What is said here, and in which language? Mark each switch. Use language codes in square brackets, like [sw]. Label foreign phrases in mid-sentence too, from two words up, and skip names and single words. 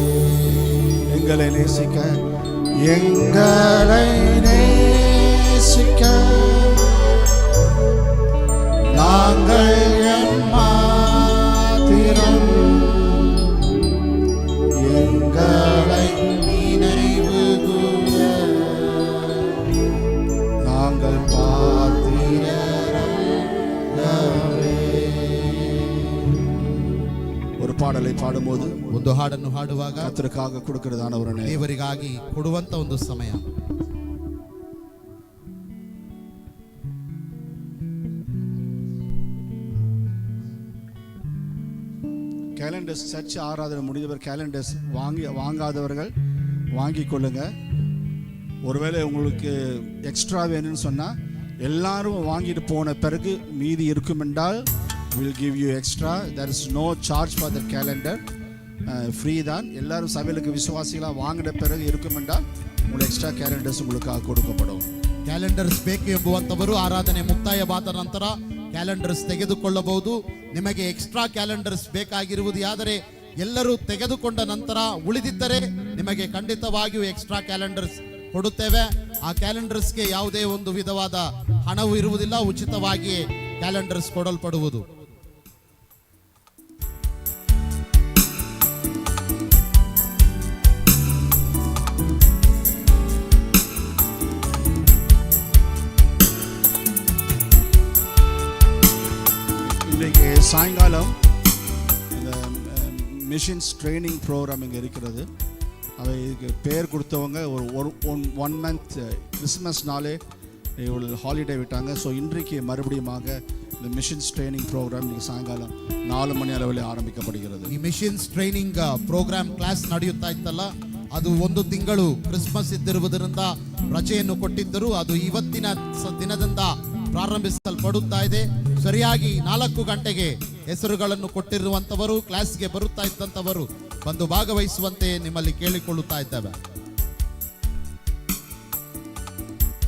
[ta] எங்களை நேசிக்க, எங்களை நேசிக்க நாங்கள் எம்மாத்திரம், எங்களை நினைவு கூற நாங்கள் பாத்திரரல்லவே. ஒரு பாடலை பாடும்போது, [kn] ಒಂದು ಹಾಡನ್ನು ಹಾಡುವಾಗ [ta] கர்த்தருக்காக கொடுக்கிறதான ஒரு நேரம், [kn] ದೇವರಿಗಾಗಿ ಕೊಡುವಂತ ಒಂದು ಸಮಯ. [en] calendars church [ta] ஆராதனை முடிந்தவர் கேலண்டர்ஸ் வாங்காதவர்கள் வாங்கி கொள்ளுங்க. ஒருவேளை உங்களுக்கு எக்ஸ்ட்ரா வேணும்னு சொன்னா எல்லாரும் வாங்கிட்டு போன பிறகு மீதி இருக்கும் என்றால் [en] will give you extra. There is no charge for the calendar. [ta] ஃப்ரீ தான். எல்லாரும் சபையிலுக்கு விசுவாசிகளாக வாங்கின பிறகு இருக்கும் என்றால் உங்களுக்கு [en] extra calendars [ta] உங்களுக்காக கொடுக்கப்படும். [kn] ಕ್ಯಾಲೆಂಡರ್ಸ್ ಬೇಕು ಎಂಬುವಂತವರು ಆರಾಧನೆ ಮುಕ್ತಾಯವಾದ ನಂತರ ಕ್ಯಾಲೆಂಡರ್ಸ್ ತೆಗೆದುಕೊಳ್ಳಬಹುದು. ನಿಮಗೆ [en] extra calendars [kn] ಬೇಕಾಗಿರುವುದಾದರೆ ಎಲ್ಲರೂ ತೆಗೆದುಕೊಂಡ ನಂತರ ಉಳಿದಿದ್ದರೆ ನಿಮಗೆ ಖಂಡಿತವಾಗಿಯೂ [en] extra calendars [kn] ಕೊಡುತ್ತೇವೆ. ಆ ಕ್ಯಾಲೆಂಡರ್ಸ್ಗೆ ಯಾವುದೇ ಒಂದು ವಿಧವಾದ ಹಣವು ಇರುವುದಿಲ್ಲ, ಉಚಿತವಾಗಿಯೇ ಕ್ಯಾಲೆಂಡರ್ಸ್ ಕೊಡಲ್ಪಡುವುದು. [ta] இன்றைக்கு சாயங்காலம் இந்த [en] missions training program [ta] இங்கே இருக்கிறது. அவை இதுக்கு பேர் கொடுத்தவங்க ஒரு 1 month கிறிஸ்மஸ்னாலே இவ்வளோ ஹாலிடே விட்டாங்க. ஸோ இன்றைக்கு மறுபடியுமாக இந்த [en] missions training program [ta] இன்றைக்கி சாயங்காலம் 4 மணி அளவில் ஆரம்பிக்கப்படுகிறது. [kn] ಈ [en] missions training program class [kn] ನಡೆಯುತ್ತಾ ಇತ್ತಲ್ಲ, ಅದು 1 ತಿಂಗಳು ಕ್ರಿಸ್ಮಸ್ ಇದ್ದಿರುವುದರಿಂದ ರಜೆಯನ್ನು ಕೊಟ್ಟಿದ್ದರು. ಅದು ಇವತ್ತಿನ ದಿನದಿಂದ ಪ್ರಾರಂಭಿಸಲ್ಪಡುತ್ತಾ ಇದೆ. ಸರಿಯಾಗಿ 4 ಗಂಟೆಗೆ ಹೆಸರುಗಳನ್ನು ಕೊಟ್ಟಿರುವಂತವರು, ಕ್ಲಾಸ್ಗೆ ಬರುತ್ತಾ ಇದ್ದಂತವರು ಬಂದು ಭಾಗವಹಿಸುವಂತೆ ನಿಮ್ಮಲ್ಲಿ ಕೇಳಿಕೊಳ್ಳುತ್ತಾ ಇದ್ದೇವೆ.